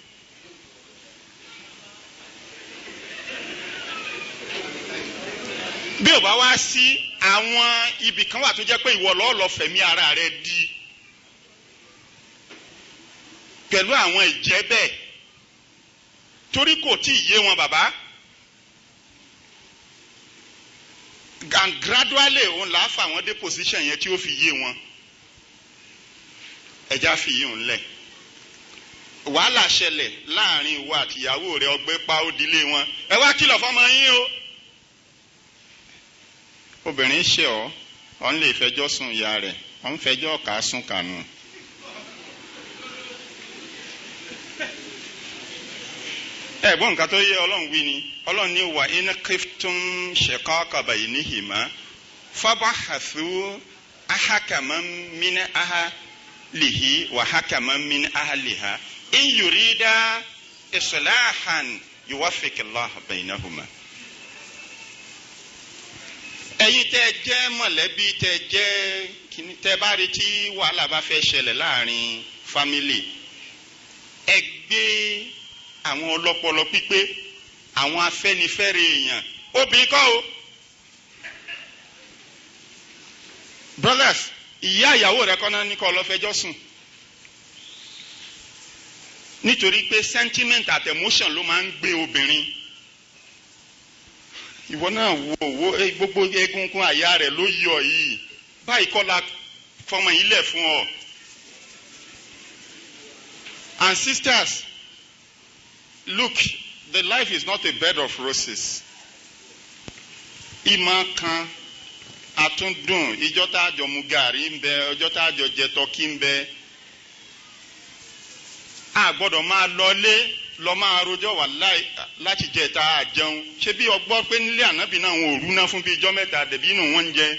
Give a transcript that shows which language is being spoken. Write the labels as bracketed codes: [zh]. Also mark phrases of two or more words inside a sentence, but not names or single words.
[yo] Bí ò bá wá sí àwọn ibì kan wà tó jẹ́ pé ìwọ lọ́ọ́ lọ fẹ̀mí ara rẹ di pẹ̀lú àwọn ìjẹ́ bẹ́ẹ̀ torí kò tí ì yé wọn bàbá [en] and gradually [yo] òun là á fà wọ́n dé position yẹn tí ó fi yé wọn ẹja fi yé òun lẹ̀ wàhálà ṣẹlẹ̀ láàrin ìwọ àtìyàwó rẹ ọgbẹ́ pa ó dilé wọn ẹ wá kìlọ̀ fọmọ yín o. Obìnrin ṣe ọ́n lè fẹjọ́ sùn ìyá rẹ̀ ọ́n fẹjọ́ ọ̀ka sùn kànú. Ẹ̀gbọ́n nǹkan tó yẹ Ọlọ́run wí ni Ọlọ́run ní wà [ar] إن خفتم شقاق بينهما فابعثوا حكما من أهله وحكما من أهلها إن يريدا إصلاحا يوفق الله بينهما. [yo] ẹ̀yin tẹ́ jẹ́ mọ̀lẹ́bí tẹ́ jẹ́ kíní tẹ́ bá rí tí wàhálà bá fẹ́ ṣẹlẹ̀ láàrin fámílì, ẹ gbé àwọn ọlọ́pọlọ pípé, àwọn afẹ́nifẹ́re èèyàn, obìnrin kọ́ o. Brothers, ìyá ìyàwó rẹ kọ́ náà ní kọ́ lọ fẹjọ́ sùn, nítorí pé sentiment àti emotion ló máa ń gbé obìnrin. Ìwọ náà wo gbogbo egungun àyà rẹ̀ ló yọ yìí, báyìí kọ́ la fọmọ yìí lẹ̀ fún ọ. [en] And sisters, look, the life is not a bed of roses. [yo] Ìmọ̀ kan àtúndùn, ìjọ́ tá a jọ mu gàrí ń bẹ, ọjọ́ tá a jọ jẹ tọ́kí ń bẹ. A gbọ́dọ̀ máa lọlé lọ máa rojọ́ wà láti jẹ tá a jẹun. Ṣé bí ọgbọ́ pé nílé ànábì náà wọn ò rú náà fún bí ijọ́ mẹ́ta dẹ̀bí inú wọn ń jẹ.